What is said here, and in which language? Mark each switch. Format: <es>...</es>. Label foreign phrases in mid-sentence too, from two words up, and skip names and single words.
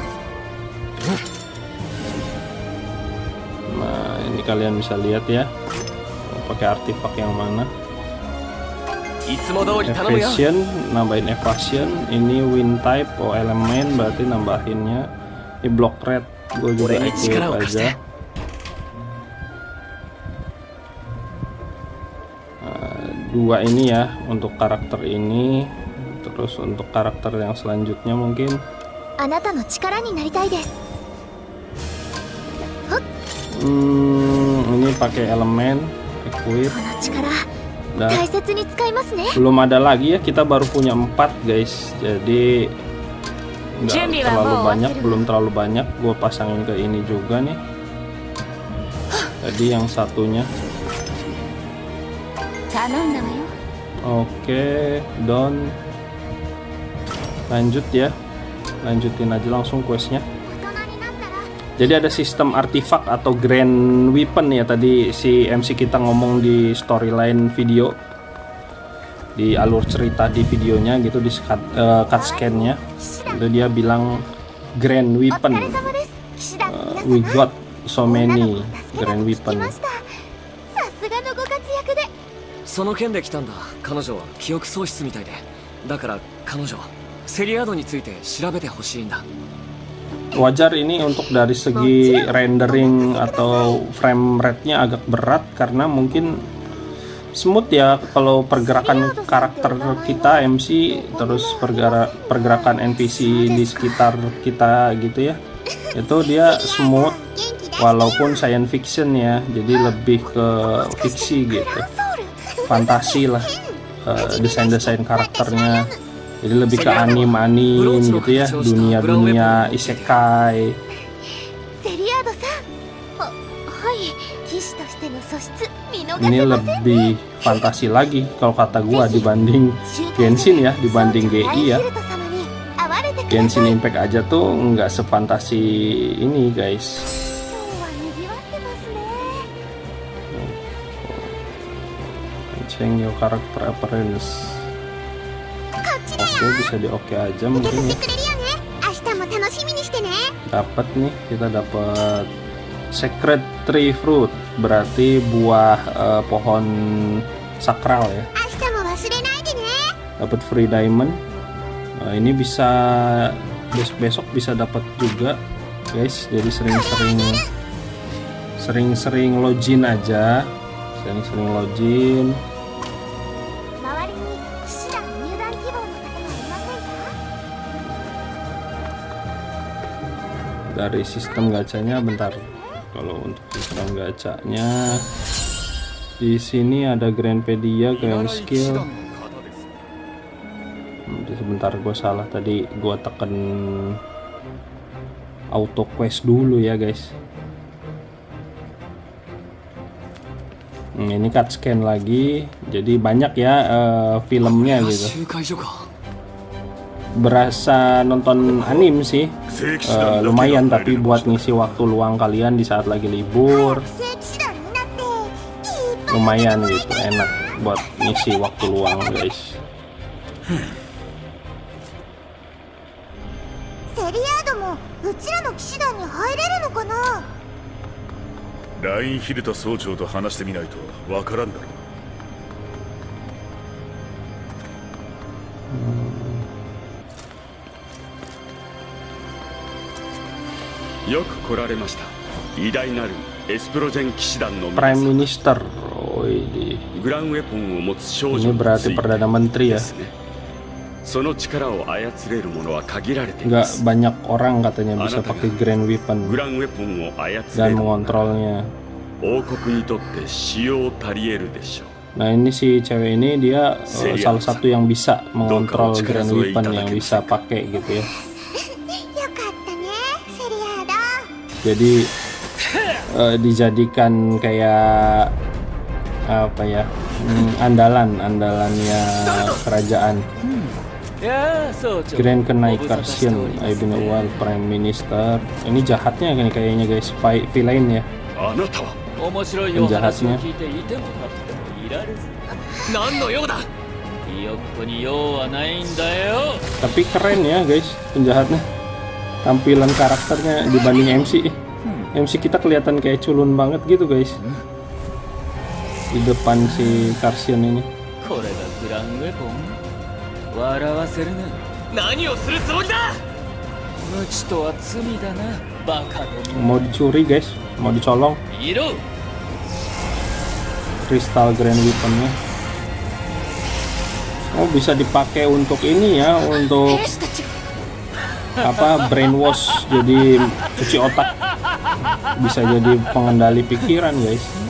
<id>Nah ini kalian bisa lihat ya, pakai artifak yang mana. Evasion, nambahin evasion. Ini</id> <en>wind type,</en> <id>elemen berarti nambahinnya. Ini</id> <en>block red,</en> <id>Gue juga Boleh ikut</id> <ja>力を貸して。</ja> <id>aja. Dua ini ya untuk karakter ini, terus untuk karakter yang selanjutnya mungkin</id> <ja>あなたの力になりたいです。</ja> <id>ini pakai elemen equip</id> <ja>この力</ja> <id>dan</id> <ja>大切に使いますね。</ja> <id>belum ada lagi ya, kita baru punya 4 guys, jadi nggak</id> <ja>準備は</ja> <id>terlalu</id> <ja>mou</ja> <id>banyak,</id> <ja>owateru.</ja> <id>belum terlalu banyak. Gue pasangin ke ini juga nih, jadi yang satunya.</id> <ja>頼んだわよ。</ja> <id>Oke, Don. Lanjut ya. Lanjutin aja langsung questnya.</id> <ja>大人になったら</ja> <id>Jadi ada sistem artifak atau</id> <en>grand weapon</en> <id>ya, tadi si MC kita ngomong di</id> <en>storyline video,</en> <id>di alur cerita di videonya gitu, di</id> <en>cut scan-</en> <id>nya. Itu dia bilang grand</id> <ja>お</ja> <id>weapon.</id> <ja>疲れ様です。騎士団の皆様。</ja> <en>We got so</en> <ja>女の</ja> <en>many</en> <ja>子の助け</ja> <en>grand</en> <ja>が聞き</ja> <en>weapon.</en> <ja>ました。さすがのご活躍で。その件で来たんだ。彼女は記憶喪失みたいで。だから彼女、セリアードについて調べてほしいんだ。</ja> <id>Wajar ini untuk dari segi rendering atau</id> <en>frame rate-</en> <id>nya agak berat karena mungkin smooth ya kalau pergerakan karakter kita MC, terus pergerakan NPC di sekitar kita gitu ya, itu dia smooth walaupun</id> <en>science fiction</en> <id>ya, jadi lebih ke fiksi gitu, fantasi lah, desain-desain karakternya. Jadi lebih ke anim-anim gitu ya, dunia-dunia isekai.</id> <ja>セリアードさん。はい。騎士としての素質見逃</ja> <id>Ini</id> <ja>せません。</ja> <id>lebih fantasi lagi kalau kata gua dibanding Genshin ya, dibanding GI ya. Genshin Impact aja tuh nggak sefantasi ini guys.</id> <ja>今日は賑わってますね。</ja> <en>Change your character appearance.</en> <ja>こっちだ</ja> <id>Oke,</id> <ja>よ。</ja> <id>bisa di oke aja</id> <ja>受け</ja> <id>mungkin</id> <ja>取っ</ja> <id>ya.</id> <ja>てくれるよね。明日も楽しみにしてね。</ja> <id>Dapat nih, kita dapat Sacred Tree Fruit, berarti buah pohon sakral ya.</id> <ja>明日も忘れないでね。</ja> <id>Dapat</id> <en>free diamond.</en> <id>Ini bisa besok-besok bisa dapat juga guys, jadi sering-sering login aja, sering-sering login.</id> <ja>周りに騎士団入団希望の方はいませんか？</ja> <id>Dari sistem gacanya, bentar. Kalau untuk sistem gacanya di sini ada Grandpedia, Grand Skill. Sebentar, gue salah tadi, gue tekan</id> <en>auto quest</en> <id>dulu ya guys. Ini</id> <en>cut scan</en> <id>lagi, jadi banyak ya filmnya gitu.</id> <ja>集会所か。</ja> <id>Berasa nonton anim sih, lumayan, tapi buat ngisi waktu luang kalian di saat lagi libur</id> <ja>正騎士団になっていっぱい</ja> <id>lumayan gitu, enak buat ngisi waktu luang guys.</id> <ja>セリアードもうちらの騎士団に入れるのかな？ラインヒルタ総長と話してみないとわからんだろう。よく来られました。偉大なるエスプロジェン騎士団の皆</ja> <id>Prime</id> <ja>さん。</ja> <id>Minister, oh ini</id> <ja>グランウェポンを持つ少</ja> <id>ini</id> <ja>女に</ja> <id>berarti</id> <ja>ついて</ja> <id>Perdana Menteri</id> <ja>で</ja> <id>ya.</id> <ja>すね。その力を操れる者は限られてい</ja> <id>Nggak</id> <ja>ます。</ja> <id>banyak orang katanya bisa pakai Grand</id> <ja>グ</ja> <id>Weapon</id> <ja>ランウェポンを操れ</ja> <id>dan</id> <ja>る者は</ja> <id>mengontrolnya.</id> <ja>王国にとって使用足り得るでしょう。</ja> <id>Nah ini si cewek ini dia salah satu yang bisa mengontrol Grand Weapon, yang bisa pakai gitu ya.</id> <ja>よかったね、セリアード。</ja> <id>Jadi dijadikan kayak apa ya, andalannya kerajaan. Grand Kenai Karsian, Ibn Awal</id> <en>Prime Minister.</en> <id>Ini jahatnya kan kayaknya guys, villain ya.</id> <ja>あなたは</ja> <id>Penjahatnya.</id> <ja>何の用だ。</ja> <id>Tapi keren ya guys penjahatnya. Tampilan karakternya dibanding MC. MC kita kelihatan kayak culun banget gitu guys. Di depan si Karsian ini.</id> <ja>何をするつもりだ。ちとは罪だなバカども</ja> <id>Mau dicuri guys, mau dicolong</id> <ja>いろ</ja> <id>kristal Grand Weapon-nya. Oh, bisa dipakai untuk ini ya, untuk apa, brainwash, jadi cuci otak, bisa jadi pengendali pikiran guys.</id>